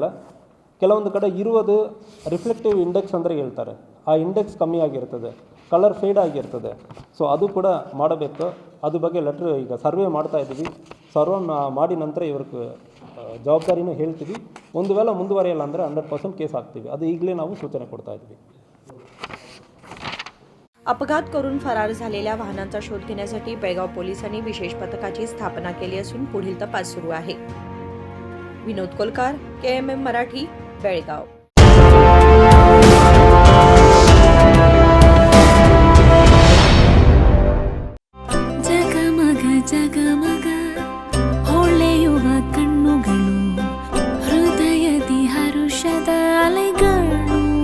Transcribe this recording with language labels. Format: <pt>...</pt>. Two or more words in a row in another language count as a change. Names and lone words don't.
<kn>ಕೆಲವೊಂದು ಕಡೆ ಇರುವುದು</kn> <en>reflective index</en> <kn>ಅಂದರೆ ಹೇಳ್ತಾರೆ, ಆ ಇಂಡೆಕ್ಸ್ ಕಮ್ಮಿ ಆಗಿರ್ತದೆ,</kn> <en>colour fade</en> <kn>ಆಗಿರ್ತದೆ. ಸೊ ಅದು ಕೂಡ ಮಾಡಬೇಕು. ಅದ್ರ ಬಗ್ಗೆ ಲೆಟ್ರ್ ಈಗ ಸರ್ವೆ ಮಾಡ್ತಾ ಇದ್ದೀವಿ. ಸರ್ವೆ ಮಾಡಿ ನಂತರ ಇವ್ರಿಗೆ ಜವಾಬ್ದಾರಿನೂ ಹೇಳ್ತೀವಿ. ಒಂದು ವೇಳೆ ಮುಂದುವರಿಯಲ್ಲ ಅಂದರೆ 100% ಕೇಸ್ ಹಾಕ್ತೀವಿ. ಅದು ಈಗಲೇ ನಾವು ಸೂಚನೆ ಕೊಡ್ತಾ ಇದ್ವಿ.</kn> <mr>अपघात करून फरार झालेल्या वाहनांचा शोध घेण्यासाठी बेळगाव पोलिसांनी विशेष पथकाची स्थापना केली असून पुढील तपास सुरू आहे. विनोद कोलकार, KMM मराठी, बेळगाव.</mr> <kn>ಜಗಮಗ ಜಗಮಗ ಹೊಳೆಯುವ ಕಣ್ಣುಗಳು, ಹೃದಯದಿ ಹರುಷದ ಅಲೆಗಳು.</kn>